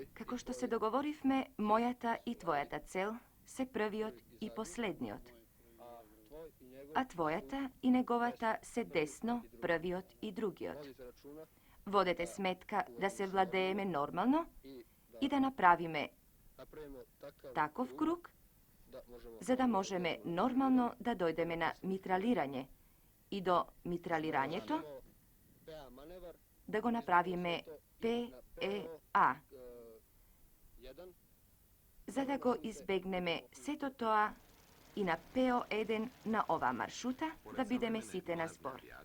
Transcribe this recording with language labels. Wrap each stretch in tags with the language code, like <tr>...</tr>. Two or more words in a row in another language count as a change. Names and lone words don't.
<mk>Како што се договоривме, мојата и твојата цел се првиот и последниот, а твојата и неговата се десно, првиот и другиот.</mk> <sr>Vodite računa</sr> <mk>Водете сметка да се владееме нормално и да направиме</mk> <sr>napravimo takav</sr> <mk>таков круг,</mk> <sr>da možemo</sr> <mk>за да можеме нормално да дојдеме на митралирање и до митралирањето</mk> <sr>PA manevar</sr> <mk>да го направиме PEA, 1 за да го избегнеме сето тоа и на PO1 на оваа маршрута да бидеме сите на збор.</mk>